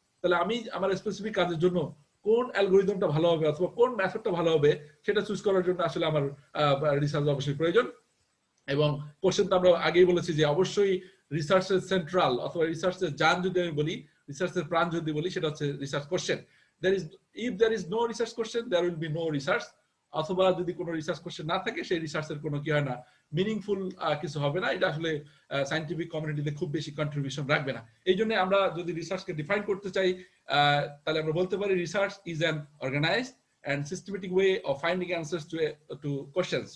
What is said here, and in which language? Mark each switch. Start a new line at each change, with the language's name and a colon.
Bangla: তাহলে আমি আমার স্পেসিফিক কাজের জন্য কোন অ্যালগোরিদমটা ভালো হবে অথবা কোন মেথডটা ভালো হবে সেটা চুজ করার জন্য আসলে আমার রিসার্চ অবশ্যই প্রয়োজন। এবং কোশ্চেন তো আমরা আগেই বলেছি যে অবশ্যই রিসার্চের সেন্ট্রাল অথবা রিসার্চের জান যদি আমি বলি, রিসার্চের প্রাণ যদি বলি, সেটা হচ্ছে research question.
English: If there is no research question, there will be no research.
Bangla: অথবা যদি কোনো রিসার্চ কোশ্চেন না থাকে, সেই রিসার্চের কোনো কি হয় না, মিনিংফুল কিছু হবে না। এটা আসলে সায়েন্টিফিক কমিউনিটিতে খুব বেশি কন্ট্রিবিউশন রাখবে না। এই জন্য আমরা যদি রিসার্চকে ডিফাইন করতে চাই, তাহলে আমরা বলতে পারি
English: Research is an organized and systematic way of finding answers to questions.